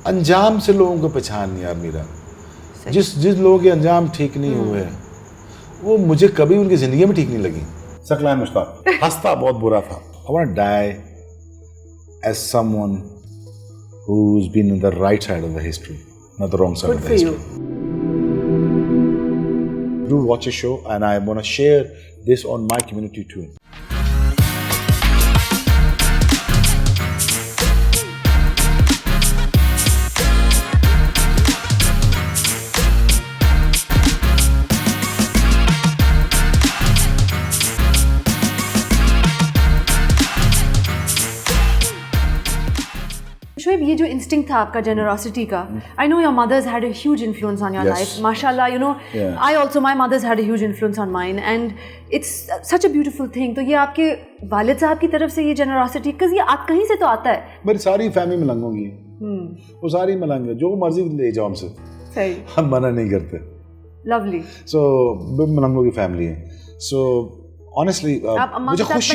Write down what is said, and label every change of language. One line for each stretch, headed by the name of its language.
Urdu: انجام سے لوگوں کو پہچان نہیں یار میرا. جس لوگوں کے انجام ٹھیک نہیں ہوئے وہ مجھے کبھی ان کی زندگی میں ٹھیک نہیں لگی. ثقلین مشتاق ہنستا بہت برا تھا.
English: I want to die as someone who's been on the right side of the history, not the wrong side of the history. Do watch a show and I want to share this on my community too.
Urdu: Shoaib, یہ جو instinct تھا آپ کا generosity کا,
English: I know your mothers had a huge influence on your life. MashaAllah, you know, I also, my mothers had a huge influence on mine and it's such a beautiful thing.
Urdu: تو یہ آپ کے والد صاحب کی طرف سے یہ جنراسٹی, because یہ آپ کہیں سے تو آتا ہے. میری ساری فیملی ملنگ ہوگی, وہ ساری ملنگ ہے, جو مرضی لے جاؤ ہم سے, صحیح, ہم منع نہیں کرتے.
English: Lovely.
Urdu: سو ملنگوں کی فیملی ہے. سو آنیسٹلی مجھے خوشی